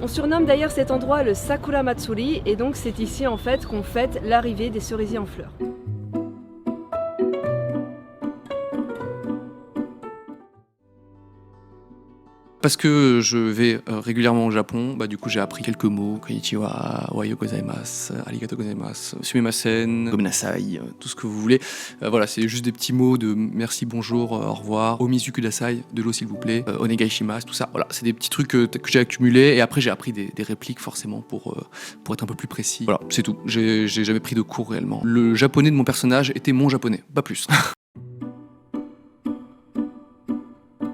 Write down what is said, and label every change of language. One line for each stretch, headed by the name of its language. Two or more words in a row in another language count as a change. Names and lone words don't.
French: On surnomme d'ailleurs cet endroit le Sakura Matsuri, et donc c'est ici en fait qu'on fête l'arrivée des cerisiers en fleurs. Parce que je vais régulièrement au Japon, du coup j'ai appris quelques mots,
Japanese: こんにちは、おはようございます、ありがとうございます、すみません、ごめんなさい,
French: tout ce que vous voulez. Voilà, c'est juste des petits mots de merci, bonjour, au revoir,
Japanese: お水ください,
French: de l'eau s'il vous plaît,
Japanese: お願いします,
French: tout ça. Voilà, c'est des petits trucs que j'ai accumulés et après j'ai appris des répliques forcément pour être un peu plus précis. Voilà, c'est tout. J'ai jamais pris de cours réellement. Le japonais de mon personnage était mon japonais, pas plus.